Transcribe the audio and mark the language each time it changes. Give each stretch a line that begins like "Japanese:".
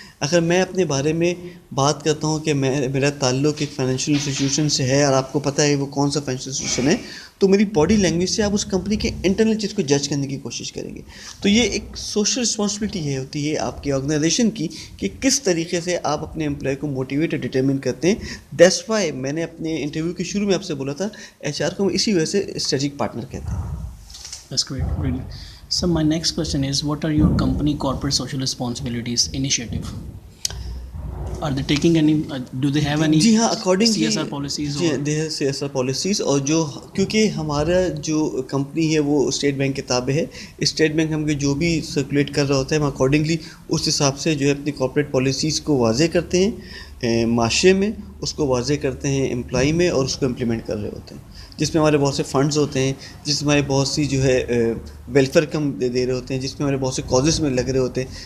Urdu: اگر میں اپنے بارے میں بات کرتا ہوں کہ میرا تعلق ایک فائنینشیل انسٹیٹیوشن سے ہے اور آپ کو پتہ ہے وہ کون سا فائنینشیل انسٹیٹیوشن ہے، تو میری باڈی لینگویج سے آپ اس کمپنی کے انٹرنل چیز کو جج کرنے کی کوشش کریں گے. تو یہ ایک سوشل رسپانسبلٹی یہ ہوتی ہے آپ کی آرگنائزیشن کی کہ کس طریقے سے آپ اپنے امپلائی کو موٹیویٹ اور ڈٹرمن کرتے ہیں.
English: that's why
Urdu: میں نے اپنے انٹرویو کے شروع میں آپ سے بولا تھا ایچ آر کو ہم اسی وجہ سے اسٹریٹجک پارٹنر کہتے ہیں.
English: That's great, brilliant. So my next question is, what are your company corporate social responsibilities initiative? Are they taking any, do they have any
Urdu: جی ہاں according
English: CSR policies
Urdu: جی
English: or the C S R policies.
Urdu: اور جو کیونکہ ہمارا جو company ہے وہ state bank کے تابع ہے, اسٹیٹ بینک ہم جو بھی سرکولیٹ کر رہا ہوتا ہے ہم اکارڈنگلی اس حساب سے جو ہے اپنی کارپوریٹ پالیسیز کو واضح کرتے ہیں معاشرے میں, اس کو واضح کرتے ہیں امپلائی میں, اور اس کو امپلیمنٹ کر رہے ہوتے ہیں, جس میں ہمارے بہت سے فنڈز ہوتے ہیں, جس میں ہمارے بہت سی جو ہے ویلفیئر کم دے رہے ہوتے ہیں, جس میں ہمارے بہت سے کازز میں لگ رہے ہوتے ہیں.